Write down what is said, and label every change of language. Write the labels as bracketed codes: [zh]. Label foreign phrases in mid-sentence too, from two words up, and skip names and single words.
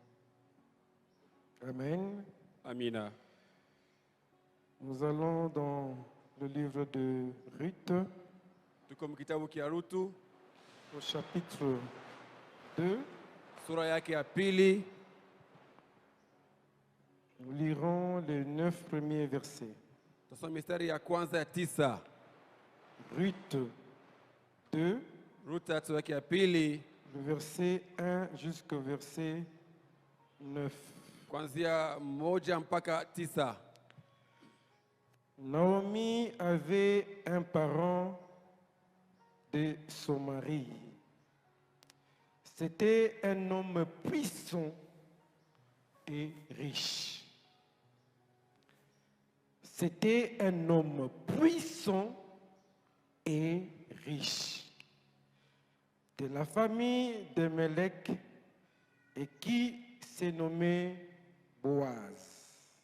[fr] Amen. [sw] Amina. [fr] Nous allons dans le livre de Ruth, [sw] Tuko mkitabu kia Rutu [fr] au chapitre 2. [sw] sura yake ya pili. [fr] Nous lirons les 9 premiers versets. [sw] Tusoma mistari ya kwanza ya 9. [fr] Ruth 2, [sw] Ruta sura yake ya pili [fr] le verset 1 jusqu'au verset 9. [sw] kuanzia 1 mpaka 9. [fr] Naomi avait un parent de son mari. C'était un homme puissant et riche. C'était un homme puissant et riche, de la famille de Mélec, et qui s'est nommé Boaz.